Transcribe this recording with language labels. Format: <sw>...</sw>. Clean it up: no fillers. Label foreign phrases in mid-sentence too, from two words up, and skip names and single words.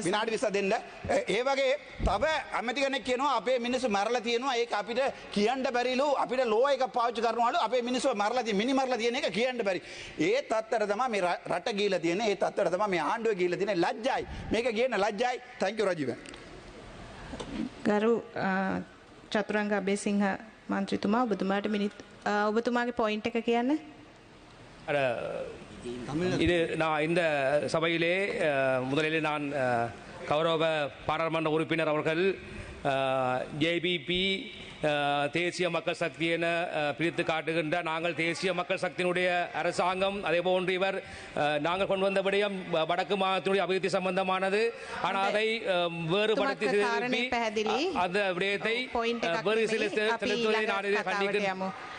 <si>විනාඩි 20 දෙන්න. ඒ වගේ තව ඇමති කෙනෙක් කියනවා අපේ මිනිස්සු මරලා තියෙනවා. ඒක අපිට කියන්න බැරිලු. අපිට ලෝ එක පාවිච්චි කරනවලු. අපේ මිනිස්සු මරලා තියෙන එක කියන්න බැරි. ඒ තත්ත්වයට තමයි මේ රට ගිහිලා තියෙන්නේ. ඒ තත්ත්වයට තමයි මේ ආණ්ඩුව ගිහිලා තියෙන්නේ. ලැජ්ජයි. මේක කියන ලැජ්ජයි.</si> <en>Thank you රජීව.</en> <si>ගරු චතුරංග අබේසිංහ මන්ත්‍රීතුමා ඔබතුමාට ඔබතුමාගේ පොයින්ට් එක කියන්න.</si> <ta>இது நான் இந்த சபையிலே முதலில் நான் கௌரவ பாராளுமன்ற உறுப்பினர் அவர்கள் ஜேபிபி தேசிய மக்கள் சக்தி என பிரித்து காட்டுகின்ற நாங்கள் தேசிய மக்கள் சக்தியினுடைய அரசாங்கம் அதே போன்று இவர் நாங்கள் கொண்டு வந்த விடயம் வடக்கு மாநிலத்தினுடைய அபிவிருத்தி சம்பந்தமானது ஆனால் அதை வேறுபடுத்தி அந்த விடயத்தை வேறு சில செலுத்துவதை நான் இதை கண்டிக்கிறேன்.</ta>